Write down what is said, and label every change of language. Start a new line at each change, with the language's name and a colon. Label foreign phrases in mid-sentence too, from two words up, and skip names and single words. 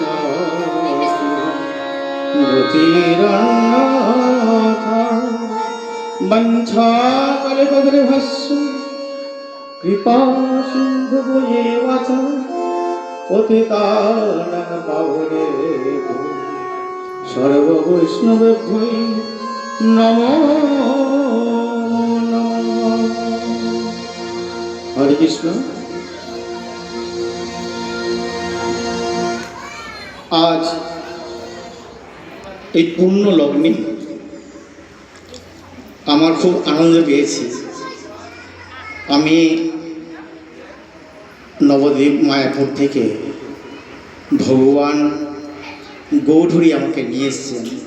Sanskrit: गतिरन्यथा वञ्चाकल्पतरुभ्यश्च कृपा सिन्धुभ्येव च पतितानां पावनेभ्यो सर्ववैष्णवेभ्यो नमो नमः। हरे कृष्ण।
Bangla: आज এই পূর্ণ লগ্নে আমার খুব আনন্দ পেয়েছি। আমি নবদ্বীপ মায়াপুর থেকে ভগবান গৌরহরি আমাকে নিয়ে এসেছেন।